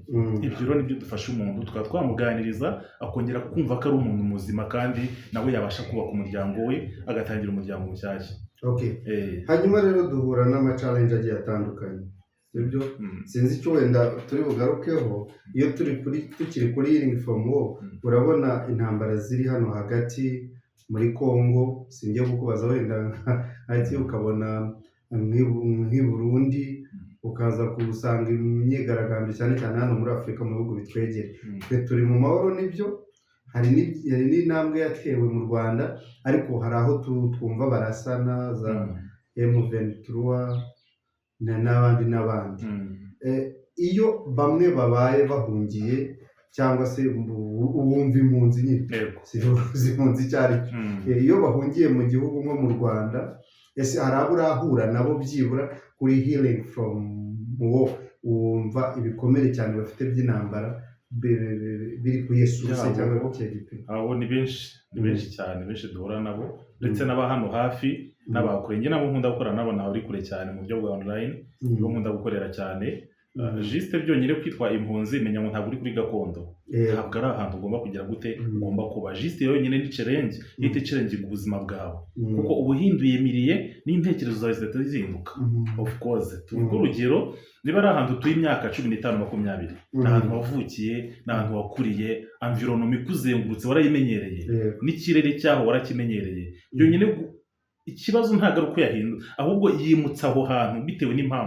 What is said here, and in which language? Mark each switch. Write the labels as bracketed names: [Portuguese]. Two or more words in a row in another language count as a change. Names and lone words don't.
[Kinyarwanda] Ibyo rero nibyo dufasha umuntu, tukaba twamuganiriza akongera kumva ko ari umuntu muzima, kandi nawe yabasha kubaka umuryango we, agatangira umuryango mushyashya. Hanyuma rero duhura n'ama-challenge agiye atandukanye, sibyo? Sinzi icyo wenda turi bugarukeho. Iyo tukiri kuri [English] healing from war, [Kinyarwanda] urabona intambara ziri hano hagati muri Congo, singiye kukubaza wenda ati ukabona nk'i Burundi, ukaza kusanga imyigaragambyo cyane cyane hano muri Afurika mu bihugu bitwegera. Twe turi mu mahoro n'ibyo, hari n'intambwe yatewe mu Rwanda, ariko hari aho twumva barasana za M23 n'abandi. Iyo bamwe babaye bahungiye cyangwa se uwumva impunzi nyine zimpunzi cyari, iyo bahungiye mu gihugu nko mu Rwanda, ese hari abo urahura nabo byibura kuri [English] healing from war, [Kinyarwanda] wumva ibikomere cyane bafite by'intambara biri ku Yesu cyangwa ku Kigipimo? Abo ni benshi cyane, benshi duhura nabo, ndetse n'aba hano hafi n'abakure. Njye nabo nkunda gukorana nabo, naho uri kure cyane mu buryo bwa online, nibo nkunda gukorera cyane. Juste byonyine kwitwa impunzi, menya ngo ntabwo uri kuri gakondo, ntabwo ari ahantu ugomba kugira gute, ugomba kuba. Juste yonyine ni challenge, yite challenge ubuzima bwawe, kuko ubuhinduye miriye n'intekerezo zawe zihita zihinduka. Of course tuvuga urugero, niba ari ahantu tuye imyaka 15, 20, n'ahantu wavukiye, n'ahantu wakuriye, environment ikuzengurutse warayimenyereye, n'ikirere cyaho warakimenyereye. Byonyine ikibazo ntabwo ari uko yahinduka, ahubwo yimutse aho hantu bitewe n'impamvu.